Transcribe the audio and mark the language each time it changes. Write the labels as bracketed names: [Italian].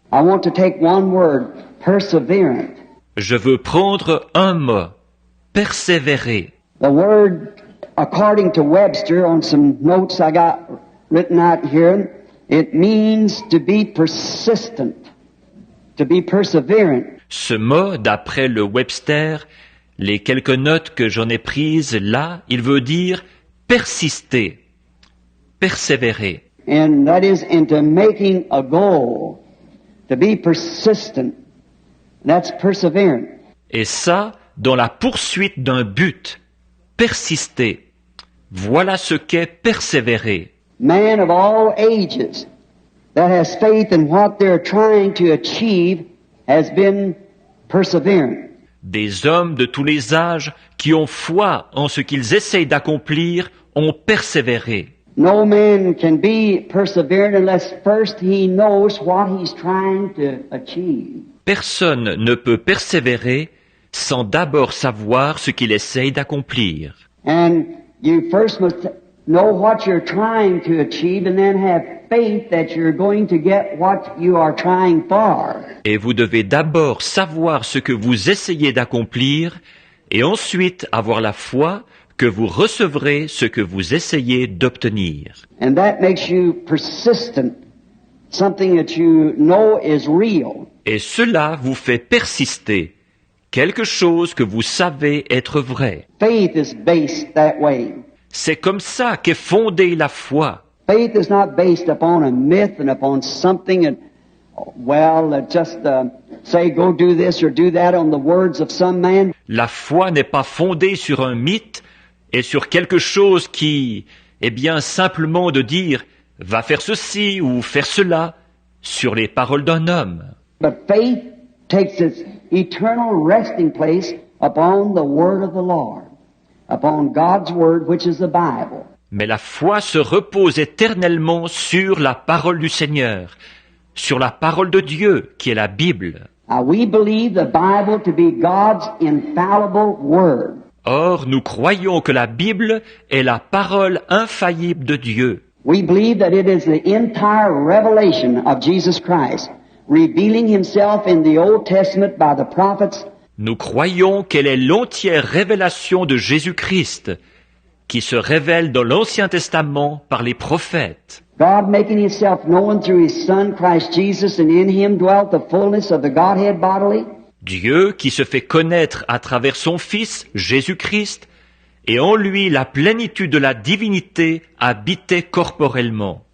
[English] I want to take one word, perseverant. [French] Je veux prendre un mot, persévérer. [English] The word, according to Webster, on some notes I got written out here, it means to be persistent, to be perseverant. [French] Ce mot, d'après le Webster, les quelques notes que j'en ai prises là, il veut dire persister, persévérer. [English] And that is into making a goal, to be persistent. That's perseverant. [French] Et ça, dans la poursuite d'un but, persister. Voilà ce qu'est persévérer. [English] Man of all ages that has faith in what they're trying to achieve has been perseverant. [French] Des hommes de tous les âges qui ont foi en ce qu'ils essayent d'accomplir ont persévéré. [English] No man can be perseverant unless first he knows what he's trying to achieve. [French] Personne ne peut persévérer sans d'abord savoir ce qu'il essaye d'accomplir. [English] And you first must know what you're trying to achieve and then have faith that you're going to get what you are trying for. [French] Et vous devez d'abord savoir ce que vous essayez d'accomplir et ensuite avoir la foi que vous recevrez ce que vous essayez d'obtenir. [English] And that makes you persistent, something that you know is real. [French] Et cela vous fait persister, quelque chose que vous savez être vrai. [English] Faith is based that way. [French] C'est comme ça qu'est fondée la foi. [English] Faith is not based upon a myth and upon something that, just say go do this or do that on the words of some man. [French] La foi n'est pas fondée sur un mythe et sur quelque chose qui, simplement de dire va faire ceci ou faire cela sur les paroles d'un homme. [English] But faith takes its eternal resting place upon the word of the Lord, upon God's word, which is the Bible. [French] Mais la foi se repose éternellement sur la parole du Seigneur, sur la parole de Dieu, qui est la Bible. [English] Now, we believe the Bible to be God's infallible word. [French] Or, nous croyons que la Bible est la parole infaillible de Dieu. [English] We believe that it is the entire revelation of Jesus Christ, revealing himself in the Old Testament by the prophets. [French] Nous croyons qu'elle est l'entière révélation de Jésus-Christ, qui se révèle dans l'Ancien Testament par les prophètes. [English] God making himself known through his Son, Christ Jesus, and in him dwelt the fullness of the Godhead bodily. [French] Dieu qui se fait connaître à travers son Fils, Jésus-Christ, et en lui la plénitude de la divinité habitait corporellement.